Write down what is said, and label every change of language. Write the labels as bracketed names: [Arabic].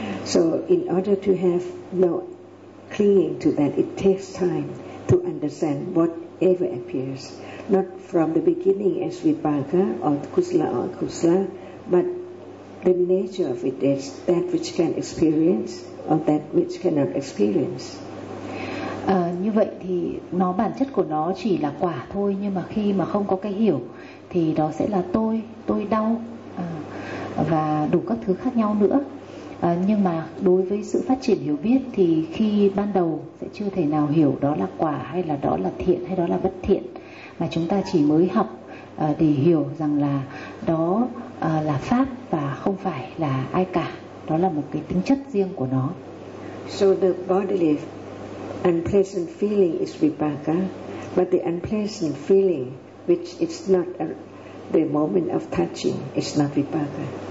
[English] So in order to have no clinging to that, it takes time to understand whatever appears. Not from the beginning as vipaka or kusala or akusala, but the nature of it is that which can experience or that which cannot experience. [Vietnamese] Như vậy thì nó bản chất của nó chỉ là quả thôi, nhưng mà khi mà không có cái hiểu thì đó sẽ là tôi đau và đủ các thứ khác nhau nữa. Nhưng mà đối với sự phát triển hiểu biết thì khi ban đầu sẽ chưa thể nào hiểu đó là quả hay là đó là thiện hay đó là bất thiện, mà chúng ta chỉ mới học để hiểu rằng là đó là pháp và không phải là ai cả, đó là một cái tính chất riêng của nó. [English] So the bodily unpleasant feeling is vipaka, but the unpleasant feeling which is not the moment of touching is not vipaka.